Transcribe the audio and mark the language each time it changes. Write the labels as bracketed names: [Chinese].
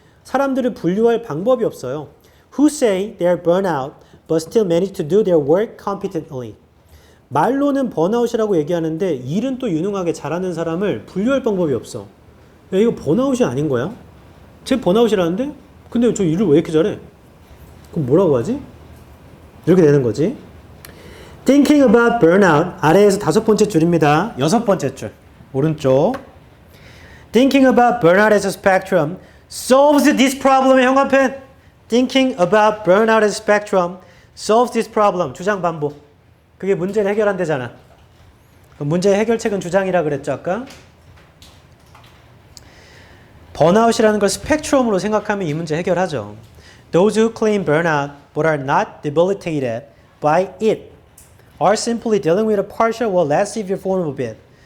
[Korean] 사람들을 분류할 방법이 없어요. [English] Who say they are burnout but still manage to do their work competently. [Korean] 말로는 번아웃이라고 얘기하는데 일은 또 유능하게 잘하는 사람을 분류할 방법이 없어. 야, 이거 번아웃이 아닌 거야? 쟤 번아웃이라는데? 근데 저 일을 왜 이렇게 잘해? 그럼 뭐라고 하지? 이렇게 되는 거지. [English] Thinking about burnout [Korean] 아래에서 5번째 줄입니다. 6번째 줄 오른쪽. [English] Thinking about burnout as a spectrum solves this problem의 형광펜. Thinking about burnout as a spectrum solves this problem. [Korean] 주장 반복. 그게 문제를 해결한대잖아. 문제 해결책은 주장이라 그랬죠 아까. 번아웃이라는 걸 스펙트럼으로 생각하면 이 문제 해결하죠. [English] Those who claim burnout but are not debilitated by it are simply dealing with a partial or less severe form of it.